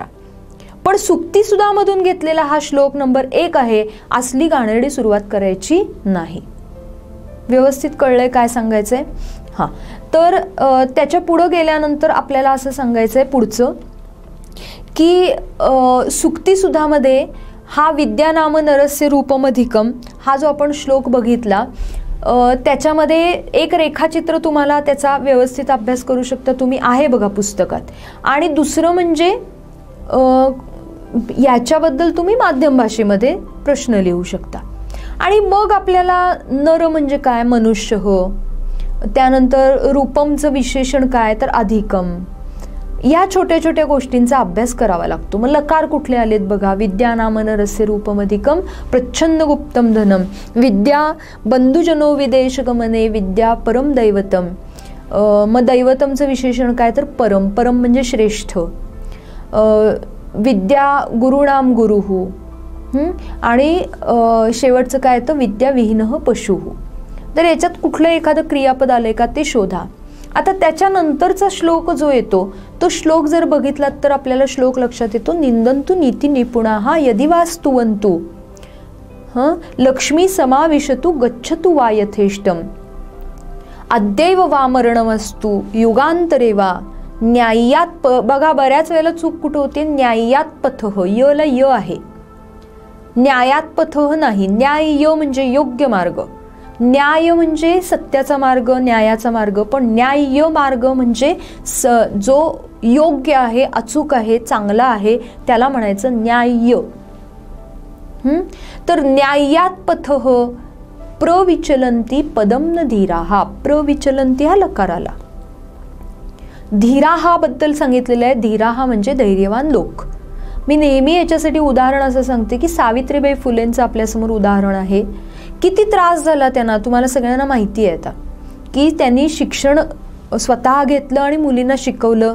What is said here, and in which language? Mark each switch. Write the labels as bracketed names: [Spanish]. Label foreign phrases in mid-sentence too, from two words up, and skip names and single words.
[Marathi] पण सुक्ती सुद्धा मधून घेतलेला हा श्लोक नंबर 1 आहे, असली घाणेरडी सुरुवात करायची नाही. व्यवस्थित कळलंय काय सांगायचंय. तर त्याच्या पुढं गेल्यानंतर आपल्याला असं सांगायचंय पुढचं की सुक्ती सुधामध्ये हा [Sanskrit] विद्या नाम नरस्य रूपमधिकम [Marathi] हा जो आपण श्लोक बघितला, त्याच्यामध्ये एक रेखाचित्र तुम्हाला त्याचा व्यवस्थित अभ्यास करू शकता तुम्ही, आहे बघा पुस्तकात. आणि दुसरं म्हणजे याच्याबद्दल तुम्ही माध्यम भाषेमध्ये प्रश्न लिहू शकता. आणि मग आपल्याला नर म्हणजे काय, मनुष्य हो. त्यानंतर रूपमचं विशेषण काय, तर अधिकम. या छोट्या छोट्या गोष्टींचा अभ्यास करावा लागतो. मग लकार कुठले आलेत बघा, [Sanskrit] विद्या नाम नरस्य रूपमधिकम प्रच्छन्न गुप्तम धनम, विद्या बंधुजनो विदेश गमने, विद्या परम दैवतम. [Marathi] मग दैवतमचं विशेषण काय, तर परम. परम म्हणजे श्रेष्ठ. [Sanskrit] विद्या गुरुणाम गुरुहु. [Marathi] आणि शेवटचं काय तर [Sanskrit] विद्या विहीनः पशुः. [Marathi] तर याच्यात कुठलं एखादं क्रियापद आलंय का ते शोधा. आता त्याच्यानंतरचा श्लोक जो येतो तो श्लोक जर बघितलात तर आपल्याला श्लोक लक्षात येतो. [Sanskrit] निंदन्तु नीती निपुणाः यदि वा स्तुवन्तु लक्ष्मी समाविशतु गच्छतु वा यथेष्टम, अद्यैव वा मरणमस्तु युगांतरे वा न्याय्यात. [Marathi] बघा बऱ्याच वेळेला चूक कुठं होते, [Sanskrit] न्याय्यात पथः, [Marathi] य ला य आहे, [Sanskrit] न्यायात पथः [Marathi] नाही. न्याय य म्हणजे योग्य मार्ग, न्याय म्हणजे सत्याचा मार्ग, न्यायाचा मार्ग. पण न्याय्य मार्ग म्हणजे जो योग्य आहे, अचूक आहे, चांगला आहे, त्याला म्हणायचं न्याय्य. [Sanskrit] तर न्याय्यात पथः प्रविचलंती पदम न धीरा. [Marathi] हा प्रविचलंती हा लकार आला. धीरा हा बद्दल सांगितलेलं आहे. धीरा हा म्हणजे धैर्यवान लोक. मी नेहमी याच्यासाठी उदाहरण असं सांगते की सावित्रीबाई फुलेंचं आपल्यासमोर उदाहरण आहे. किती त्रास झाला त्यांना, तुम्हाला सगळ्यांना माहिती आहे आता, की त्यांनी शिक्षण स्वतः घेतलं आणि मुलींना शिकवलं.